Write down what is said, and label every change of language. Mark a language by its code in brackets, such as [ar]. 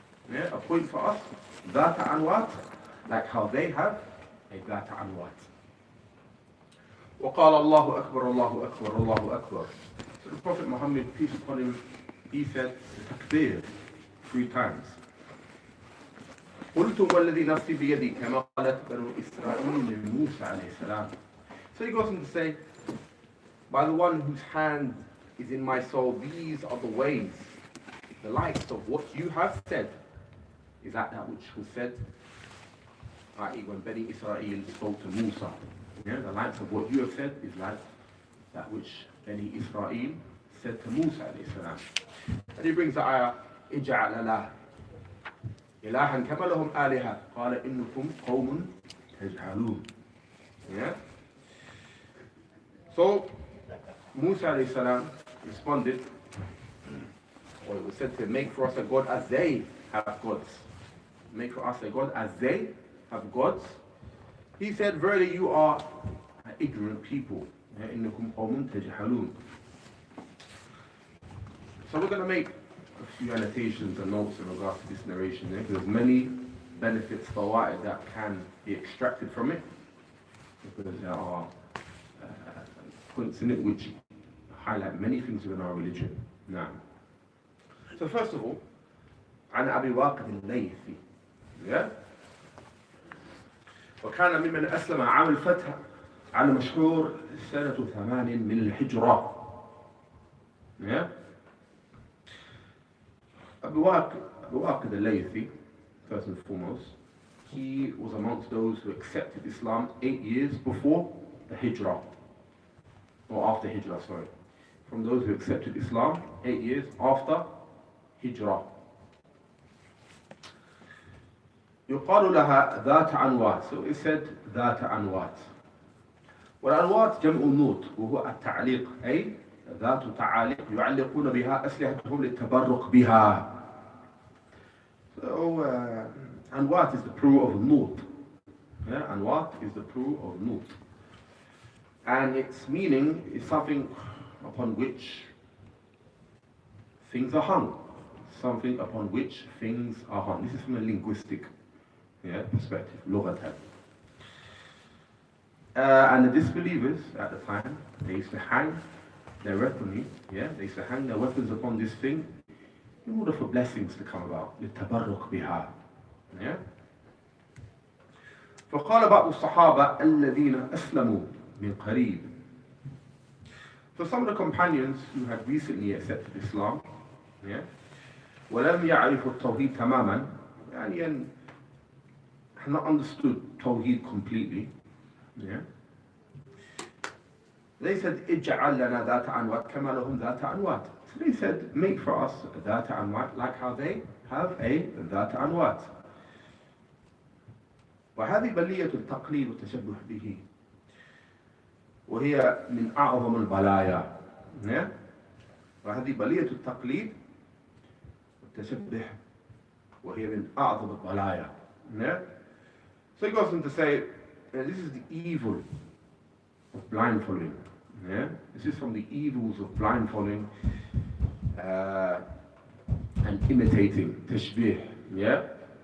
[en] Yeah, appoint for us Dhat Anwat, like how they have a Dhat Anwat. [ar] وقال الله أكبر الله أكبر الله أكبر. [en] So the Prophet Muhammad, peace upon him, he said takbir 3 times. [ar] قلت والذي نفسي بيدي كما قالت بنو إسرائيل لموسى عليه السلام. [en] So he goes on to say, by the one whose hand is in my soul, these are the ways, the likes of what you have said, is that which was said, i.e. when Bani Israel spoke to Musa. Yeah, the likes of what you have said is like that which Bani Israel said to Musa alayhi salam. And he brings the ayah, [ar] اجعل لنا إلها كما لهم آلهة قال إنكم قوم تجهلون. [en] Yeah. So Musa alayhi salam responded, or it was said to him, make for us a god as they have gods. Make for us a god as they have gods. He said, verily you are ignorant people. [ar] إنكم قوم تجهلون. [en] So we're going to make a few annotations and notes in regards to this narration. There's many benefits that can be extracted from it, because there are points in it which highlight many things within our religion. Now, so first of all, [ar] عن أبي واقد الليثي. [en] Yeah? [ar] وكان ممن أسلم عام الفتح على مشهور سنة 8 من الهجرة. [en] Yeah? Abu Waqid al-Laythi, first and foremost, he was amongst those who accepted Islam 8 years before the Hijrah, or after Hijrah, sorry. From those who accepted Islam 8 years after Hijrah. [ar] يقال لها ذات أنوات. [en] So it said ذات أنوات. [ar] والأنوات جمع نوت وهو التعليق أي ذات تعاليق يعلقون بها أسلحتهم للتبرك بها. [en] So أنوات is the plural of نوت. Yeah, أنوات is the plural of نوت. And its meaning is something upon which things are hung. Something upon which things are hung. This is from a linguistic perspective, لغة. And the disbelievers at the time, they used to hang their weaponry, they used to hang their weapons upon this thing in order for blessings to come about. [ar] للتبرك بها. فقال بعض الصحابة الذين أسلموا من قريب. [en] So some of the companions who had recently accepted Islam, [ar] ولم يعرفوا التوحيد تماما, يعني [en] had not understood Tawheed completely. They said, [ar] اجعل لنا ذات أنوات كما لهم ذات أنوات. [en] So they said, make for us ذات أنوات like how they have a ذات أنوات. [ar] وهذه بلية التقليد والتشبه به. وهي من أعظم البلايا. وهذه بلية التقليد والتشبه. وهي من أعظم البلايا. [en] So he goes on to say, this is the evil of blind following. This is from the evils of blind following and imitating, tashbih.